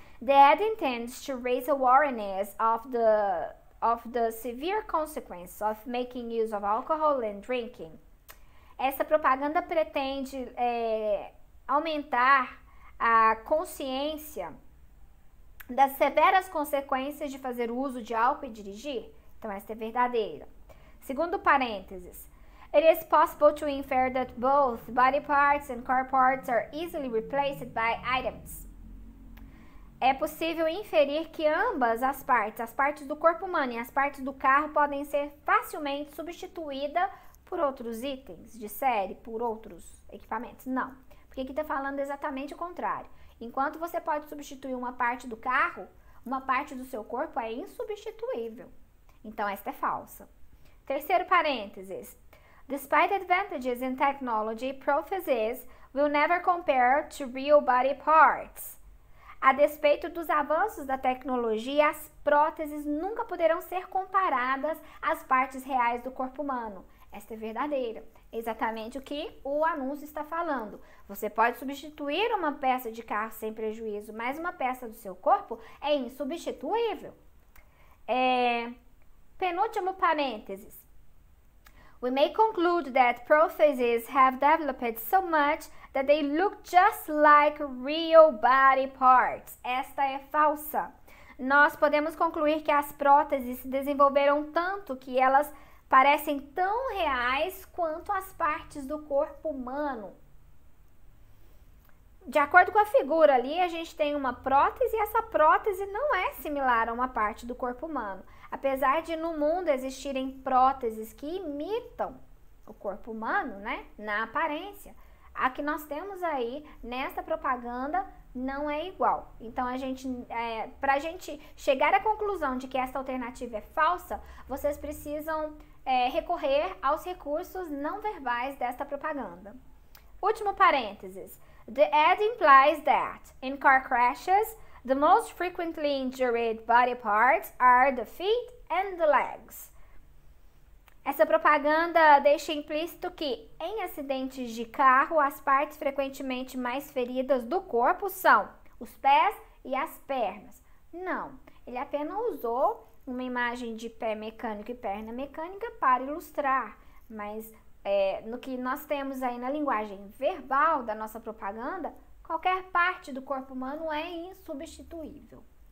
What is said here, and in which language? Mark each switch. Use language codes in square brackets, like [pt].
[en] The ad intends to raise awareness of the severe consequences of making use of alcohol and drinking. [pt] Essa propaganda pretende aumentar a consciência das severas consequências de fazer uso de álcool e dirigir. Então, essa é verdadeira. Segundo parênteses. [en] It is possible to infer that both body parts and car parts are easily replaced by items. [pt] É possível inferir que ambas as partes do corpo humano e as partes do carro podem ser facilmente substituídas por outros itens de série, por outros equipamentos. Não, porque aqui está falando exatamente o contrário. Enquanto você pode substituir uma parte do carro, uma parte do seu corpo é insubstituível. Então, esta é falsa. Terceiro parênteses. [en] Despite advantages in technology, próteses will never compare to real body parts. [pt] A despeito dos avanços da tecnologia, as próteses nunca poderão ser comparadas às partes reais do corpo humano. Esta é verdadeira. Exatamente o que o anúncio está falando. Você pode substituir uma peça de carro sem prejuízo, mas uma peça do seu corpo é insubstituível. Penúltimo parênteses. [en] We may conclude that próteses have developed so much that they look just like real body parts. [pt] Esta é falsa. Nós podemos concluir que as próteses se desenvolveram tanto que elas parecem tão reais quanto as partes do corpo humano. De acordo com a figura ali, a gente tem uma prótese e essa prótese não é similar a uma parte do corpo humano. Apesar de no mundo existirem próteses que imitam o corpo humano, né, na aparência, a que nós temos aí nessa propaganda não é igual. Então, para a gente chegar à conclusão de que essa alternativa é falsa, vocês precisam recorrer aos recursos não verbais desta propaganda. Último parênteses. [en] The ad implies that in car crashes, the most frequently injured body parts are the feet and the legs. [pt] Essa propaganda deixa implícito que em acidentes de carro, as partes frequentemente mais feridas do corpo são os pés e as pernas. Não, ele apenas usou uma imagem de pé mecânico e perna mecânica para ilustrar, mas no que nós temos aí na linguagem verbal da nossa propaganda, qualquer parte do corpo humano é insubstituível.